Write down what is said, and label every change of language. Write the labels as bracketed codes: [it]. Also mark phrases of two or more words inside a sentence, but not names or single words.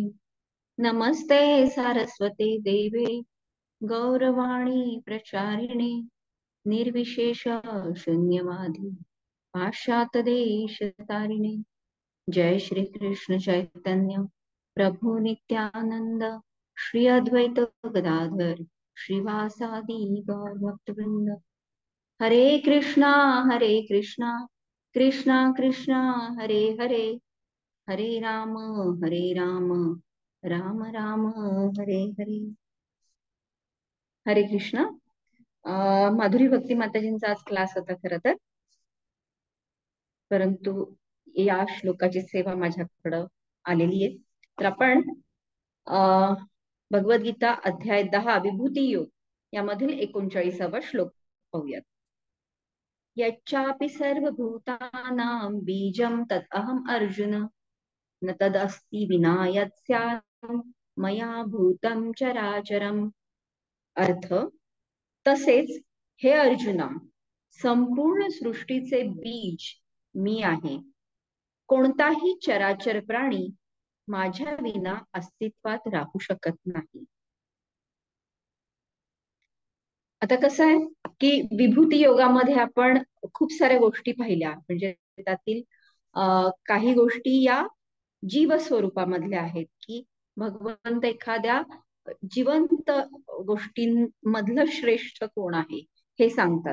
[sa] नमस्ते सारस्वते देवे गौरवाणी प्रचारिणे निर्विशेष शून्यवादी पाश्चात्य देशतारिणे. जय श्री कृष्ण चैतन्य प्रभु नित्यानंद श्री अद्वैत गदाधर श्रीवासादि गौर भक्तवृंद. हरे कृष्णा कृष्णा कृष्णा हरे हरे, हरे राम राम राम हरे हरे. हरे कृष्णा. [mr] माधुरी भक्ती माताजींचा आज क्लास होता खरं तर, परंतु या श्लोकाची सेवा माझ्याकडं आलेली आहे. तर आपण भगवद्गीता अध्याय 10 विभूती योग यामधील 39वा श्लोक पाहूयात. [sa] यच्चापि सर्वभूतानां बीजं तत् अहम अर्जुन न तदस्ति विना यत् स्यात् मया भूतं चराचरम्. [mr] अर्थ, तसेच हे अर्जुना, संपूर्ण सृष्टीचे बीज मी आहे. कोणताही चराचर प्राणी माझ्या विना अस्तित्वात राहू शकत नाही. आता कसं आहे की विभूती योगामध्ये आपण खूप साऱ्या गोष्टी पाहिल्या, म्हणजे त्यातील काही गोष्टी या जीव स्वरूपामधल्या आहेत की भगवंत एखाद्या जिवंत गोष्टींमधलं श्रेष्ठ कोण आहे हे सांगतात.